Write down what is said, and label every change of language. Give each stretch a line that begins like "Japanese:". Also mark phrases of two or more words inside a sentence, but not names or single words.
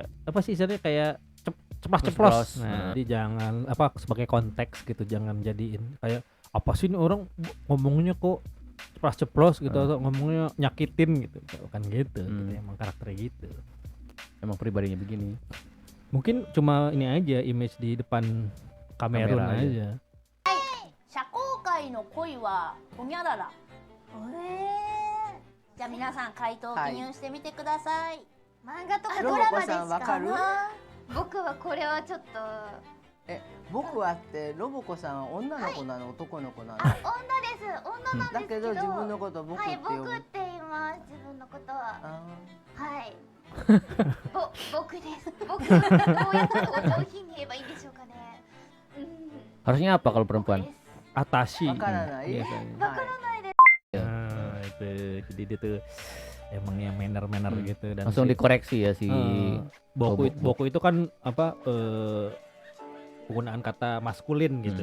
Indonesian: Apa sih istilahnya kayak ceplas-ceplos. Nah, jadi jangan apa sebagai konteks gitu, jangan jadiin kayak apa sih ini orang ngomongnya kok ceplas-ceplos gitu atau ngomongnya nyakitin gitu. Bukan gitu. Gitu, emang karakternya gitu. Emang pribadinya begini. Mungkin cuma ini aja image di depan kamera aja.
Japanese: 社交界の恋はホニャララ。じゃあ皆さん回答を記入してみてください。漫画とかロボドラマコさですかんわかる？僕はこれはちょっと僕はってロボコさんは女の子なの、男の子なの？女なんですだけど自分のこと僕ってはい呼ぶ。僕って言います自分のことはあはい僕です僕どうやったらお上品に言えばいいんでしょうかね
Indonesian: Harusnya apa kalau perempuan?
Japanese: Atashi Wakaranai.
Indonesian: biasanya. Ya. Nah, itu jadi dia tuh emang yang manner gitu dan Langsung dikoreksi ya si boku itu kan apa penggunaan kata maskulin gitu.